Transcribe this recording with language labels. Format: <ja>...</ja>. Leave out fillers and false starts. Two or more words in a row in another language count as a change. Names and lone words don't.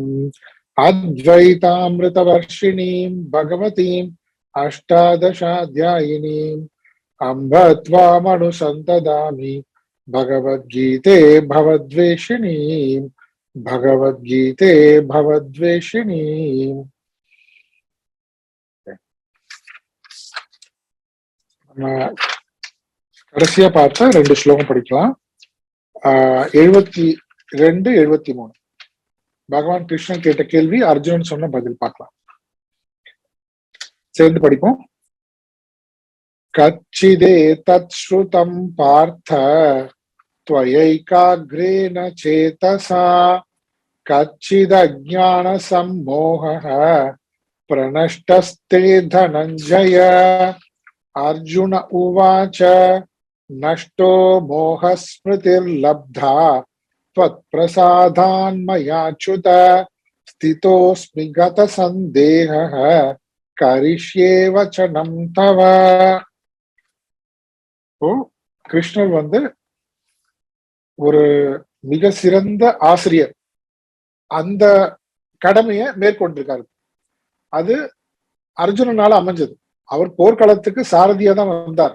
<sa>अद्वैतामृतवर्षिणीं भगवतीम् अष्टादशाध्यायिनीम् अम्ब त्वामनुसन्तदामि भगवद्गीते भगवद्वेषिणीम्.</sa> <ta>கடைசியா பார்த்தா 2 ஸ்லோகம் படிக்கலாம். 72-73 பகவான் கிருஷ்ணன் கேட்ட கேள்வி, அர்ஜுனன் சொன்ன பதில் பார்க்கலாம். சேர்ந்து படிப்போம்.</ta> <sa>कच्चिदे तत् श्रुतं पार्थ त्वयैकाग्रेण चेतसा कच्चिदज्ञान सम्मोहः प्रनष्टस्ते धनञ्जय. अर्जुन उवाच नष्टो मोहस्मृतिर्लब्धा त्वत्प्रसादान्मयाच्युत स्थितोऽस्मि गतसन्देहः करिष्ये वचनं तव.</sa> <ta>கிருஷ்ணர் ஒரு மிக சிறந்த ஆசிரியர். அந்த கடமையை மேற்கொண்டிருக்காரு. அது அர்ஜுனனால அமைஞ்சது. அவர் போர்க்களத்துக்கு சாரதியா தான் வந்தார்.</ta>